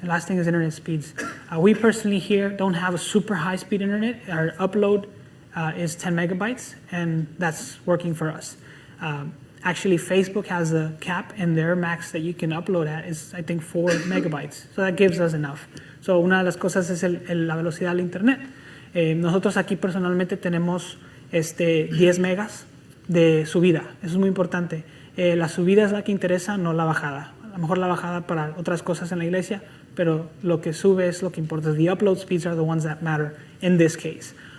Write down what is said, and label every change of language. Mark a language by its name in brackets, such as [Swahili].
[English] The last thing is internet speeds. We personally here don't have a super high speed internet. Our upload is 10 megabytes, and that's working for us. Actually, Facebook has a cap, and their max that you can upload at is, I think, 4 megabytes. So that gives us enough. [Spanish] So una de las cosas es la velocidad del internet. Nosotros aquí personalmente tenemos 10 megas de subida. Eso es muy importante. La subida es la que interesa, no la bajada. A lo mejor la bajada para otras cosas en la iglesia, pero lo que sube es lo que importa. [English] The upload speeds are the ones that matter in this case.